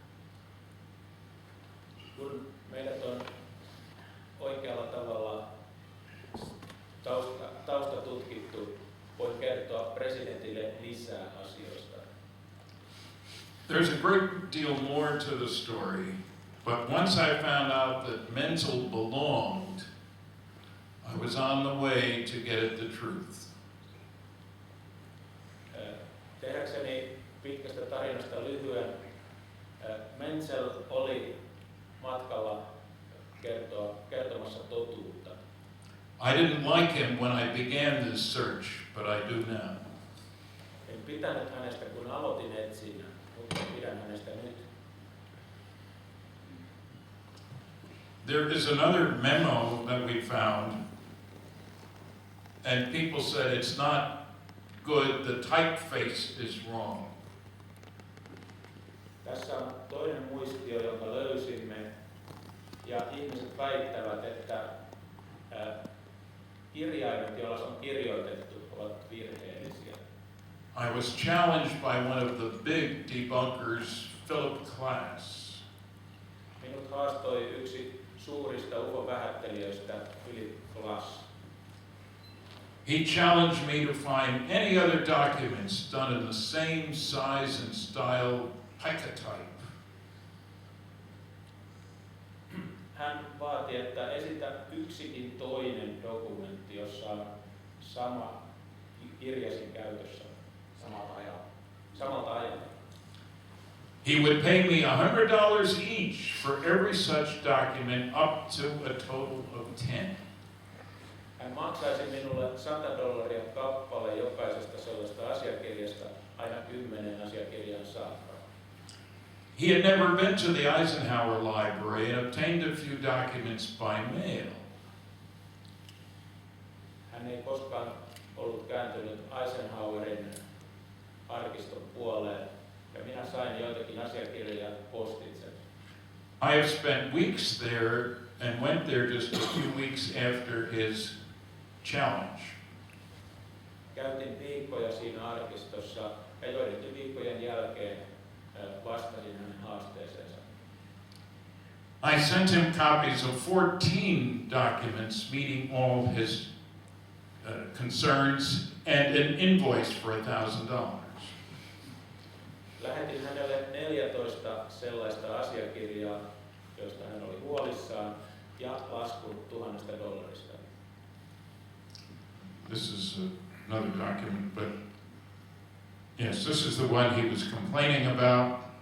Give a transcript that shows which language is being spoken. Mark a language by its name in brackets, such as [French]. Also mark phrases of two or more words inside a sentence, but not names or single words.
[Finnish] Kun meidät on oikealla tavalla tausta tutkittu, voin kertoa presidentille lisää asioista. [English] There's a great deal more to the story, but once I found out that Menzel belonged, I was on the way to get at the truth. [Finnish] Tehdäkseni pitkästä tarinasta lyhyen, Menzel oli matkalla kertomassa totuutta. [English] I didn't like him when I began this search, but I do now. [Finnish] En pitänyt hänestä, kun aloitin etsinnän, mutta pidän hänestä nyt. [English] There is another memo that we found, and people said it's not good, the typeface is wrong. [Finnish] Tässä on toinen muistio, jonka löysimme, ja ihmiset väittävät, että kirjaimet, joilla se on kirjoitettu, ovat virheellisiä. [English] I was challenged by one of the big debunkers, Philip Klass. [Finnish] Minut haastoi yksi suurista UFO-vähättelijöistä, Philip Klass. [English] He challenged me to find any other documents done in the same size and style picotype. [Finnish] Hän vaati, että esitä yksikin toinen dokumentti, jossa on sama kirjasin käytössä samalta ajalta. [English] He would pay me $100 each for every such document up to a total of 10. [Finnish] Hän maksaisi minulle $100 kappale jokaisesta sellaista asiakirjasta aina 10 asiakirjan saakka. [English] He had never been to the Eisenhower Library and obtained a few documents by mail. [Finnish] Hän ei koskaan ollut kääntynyt Eisenhowerin arkiston puoleen, ja minä sain joitakin asiakirjoja postitse. [English] I have spent weeks there and went there just a few weeks after his challenge. [Finnish] Käytin viikkoja siinä arkistossa ja joidenkin viikkojen jälkeen vastasin hänen haasteeseensa. [English] I sent him copies of 14 documents meeting all his concerns and an invoice for $1,000. [Finnish] Lähetin hänelle 14 sellaista asiakirjaa, joista hän oli huolissaan, ja laskun $1,000. [English] This is another document, but yes, this is the one he was complaining about.